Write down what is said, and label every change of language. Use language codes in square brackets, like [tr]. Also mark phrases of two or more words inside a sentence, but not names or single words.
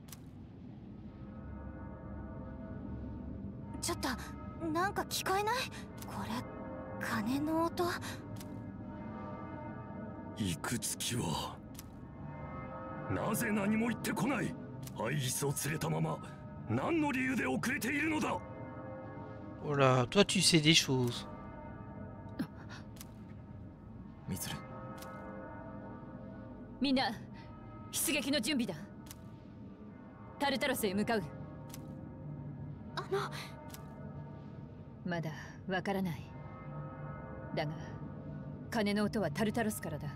[ja] ちょっとなんか聞こえない？これ鐘の音。いくつきはなぜ何も言ってこない？アイギスを連れたまま何の理由で遅れているのだ？ [fr] Oh là, toi tu sais des choses. [ja] ミツル。みんな出撃の準備だ。タルタロスへ向かう。まだわからない。だが鐘の音はタルタロスからだ。